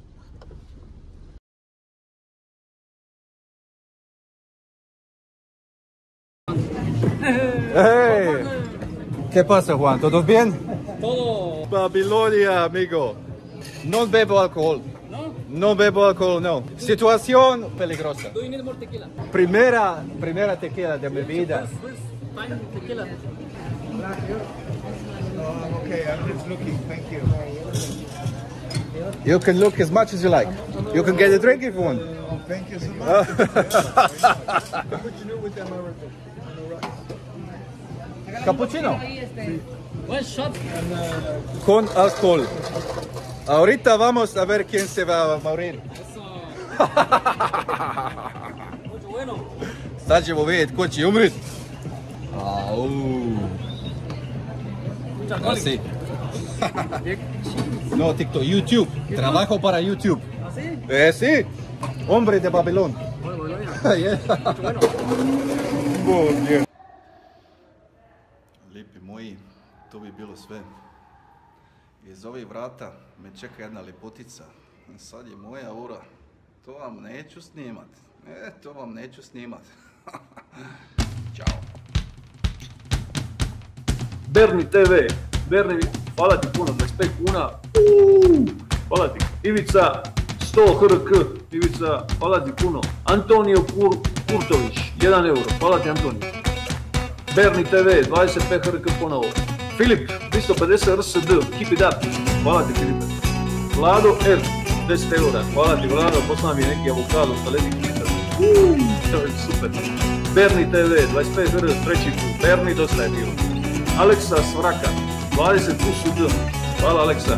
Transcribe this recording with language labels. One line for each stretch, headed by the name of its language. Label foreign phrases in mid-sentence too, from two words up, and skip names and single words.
Spanish: Hey, ¿qué pasa, Juan? ¿Todo bien? Todo. Babilonia, amigo. No bebo alcohol. ¿No? No bebo alcohol, no. Situación peligrosa.
English: Do you need more tequila?
Spanish: Primera tequila de mi vida.
English: Fine tequila. Oh, okay, I'm just looking. Thank you. You can look as much as you like. You can get a drink if you want. Oh, thank you so much. Cappuccino with American. Cappuccino. One shot.
Spanish: Con alcohol. Ahorita vamos a ver quién se va a morir. Eso. Mucho bueno.
Croatian: Sad ćemo vidjeti ko će umrit.
Spanish: Así. No, TikTok, YouTube. Trabajo para YouTube. ¿Así? Sí. Hombre de Babilón.
Croatian: Lipi moji, to bi bilo sve. Iz ovih vrata me čeka jedna lepotica. Sad je moja ura. To vam neću snimat. To vam neću snimat. Ćao. Berni TV, Berni, hvala ti puno, 25 kuna, hvala ti. Ivica, 100 HRK, Ivica, hvala ti puno. Antonio Kurtović, 1 euro, hvala ti Antonio. Berni TV, 25 HRK ponovo. Filip, 250 RSD,
English: keep it up,
Croatian: hvala ti Filipe. Vlado R, 10 eura, hvala ti Vlado, poslao mi neki avokado sa ledih kitar. To je super. Berni TV, 25 HRK, treći put, Berni, dosta je bilo. Aleksa Svraka, 20 plus UD, hvala Aleksa.